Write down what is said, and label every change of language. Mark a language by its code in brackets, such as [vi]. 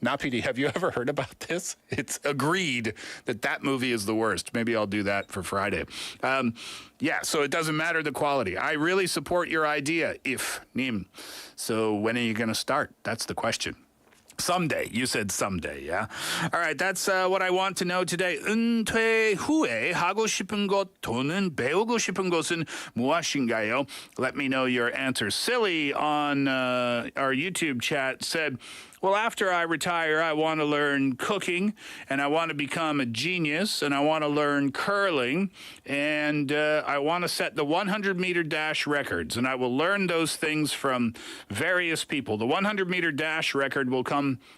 [en] Napidi, have you ever heard about this? It's agreed that movie is the worst. Maybe I'll do that for Friday. So it doesn't matter the quality. I really support your idea, Nim. So when are you going to start? That's the question. Someday. You said someday, yeah? All right, that's what I want to know today. [ko] 은퇴 후에 하고 싶은 것 또는 배우고 싶은 것은 무엇인가요? [en] Let me know your answer. Silly on our YouTube chat said, well, after I retire, I want to learn cooking, and I want to become a genius, and I want to learn curling, and I want to set the 100-meter dash records, and I will learn those things from various people. The 100-meter dash record will come